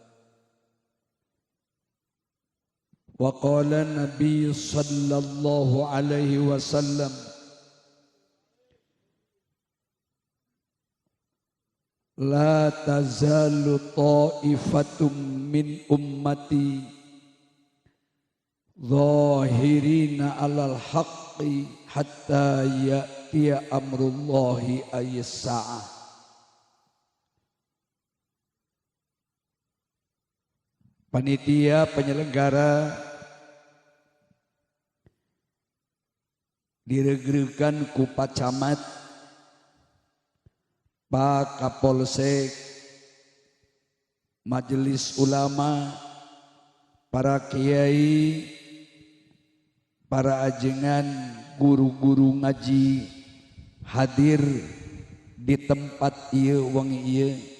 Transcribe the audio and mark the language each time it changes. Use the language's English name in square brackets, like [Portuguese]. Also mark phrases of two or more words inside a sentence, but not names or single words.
[Arabic] وقال النبي صلى الله عليه وسلم لا تزال طائفة من أمتي ظاهرين على الحق حتى يأتي أمر الله أي الساعة. [Sundanese] Panitia penyelenggara diregerekan ku Pak Camat, Pak Kapolsek, Majelis Ulama, para kiai, para ajengan, guru-guru ngaji hadir di tempat ieu wengi ieu.